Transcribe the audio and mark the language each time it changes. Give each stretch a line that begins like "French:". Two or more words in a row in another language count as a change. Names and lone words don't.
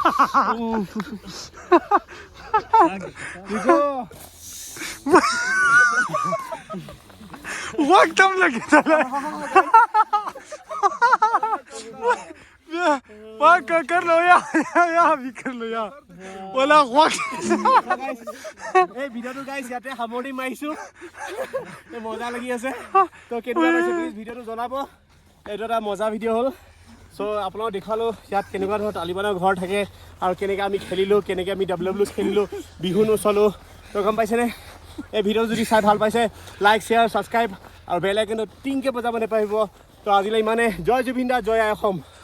Hindi: वक्त हम लगे कर लो यहाँ भी कर लो यहाँ बोला वक्त
Assamese: এই ভিডিঅ'টো গাইছ ইয়াতে সামৰণি মাৰিছোঁ মজা লাগি আছে তো কেনেকুৱা পাইছে প্লিজ ভিডিঅ'টো জনাব এইটো এটা মজা ভিডিঅ' হ'ল চ' আপোনালোকক দেখুৱালোঁ ইয়াত কেনেকুৱা ধৰণৰ তালিবানৰ ঘৰ থাকে আৰু কেনেকৈ আমি খেলিলোঁ কেনেকৈ আমি WWE খেলিলোঁ বিহু নচলোঁ তো গম পাইছেনে এই ভিডিঅ' যদি চাই ভাল পাইছে
English: like share subscribe
Assamese: আৰু বেল আইকনটো টিংকৈ বজাব নাপাহৰিব তো আজিলৈ ইমানে জয় জুবিন দা জয় আই অসম